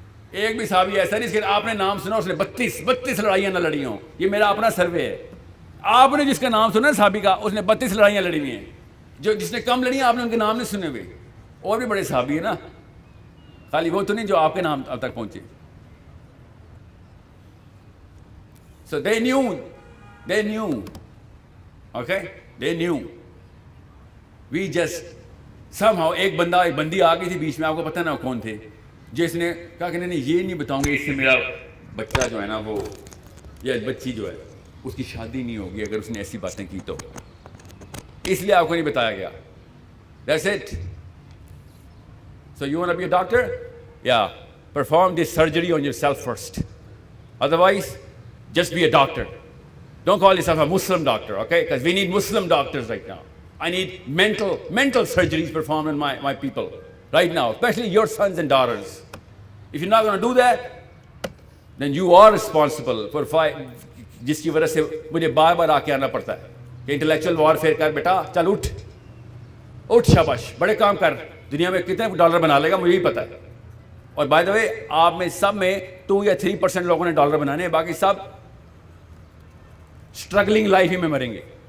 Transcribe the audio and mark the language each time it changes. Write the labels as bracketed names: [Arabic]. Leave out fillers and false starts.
[Urdu] ایک بھی صحابی ایسا نہیں, آپ نے نام سنا اس نے 32 لڑائیاں نہ لڑی ہوں. یہ میرا اپنا سروے ہے. آپ نے جس کا نام سنا صحابی کا, اس نے 32 لڑائیاں لڑی ہوئی ہیں. جس نے کم لڑی ہیں آپ نے ان کے نام نہیں سنے ہوئے. اور بھی بڑے صحابی ہیں نا, خالی وہ تو نہیں جو آپ کے نام اب تک پہنچے. [English] So they knew, okay, they knew. We just somehow [Urdu] ایک بندی آ گئی تھی بیچ میں, آپ کو پتہ نا کون تھے, جس نے کہا کہ نہیں یہ نہیں بتاؤں گے, اس سے میرا بچہ جو ہے نا وہ, یا بچی جو ہے اس کی شادی نہیں ہوگی اگر اس نے ایسی باتیں کی تو, اس لیے آپ کو نہیں بتایا گیا. [English] That's it. So you want to be a doctor? Yeah. Perform this surgery on yourself first. Otherwise, just be a doctor. Don't call yourself a Muslim doctor, okay? Because we need Muslim doctors right now. I need mental surgeries performed on my people right now, especially your sons and daughters. If you're not going to do that, then you are responsible for [Urdu] جس کی وجہ سے مجھے بار بار آ کے آنا پڑتا ہے کہ انٹلیکچوئل وارفیئر کر بیٹا, چل اٹھ شاباش, بڑے کام کر. دنیا میں کتنے ڈالر بنا لے گا مجھے ہی پتا ہے. اور بائی دا وے آپ میں سب میں 2 یا 3% لوگوں نے ڈالر بنانے ہیں, باقی سب اسٹرگلنگ لائف ہی میں مریں گے.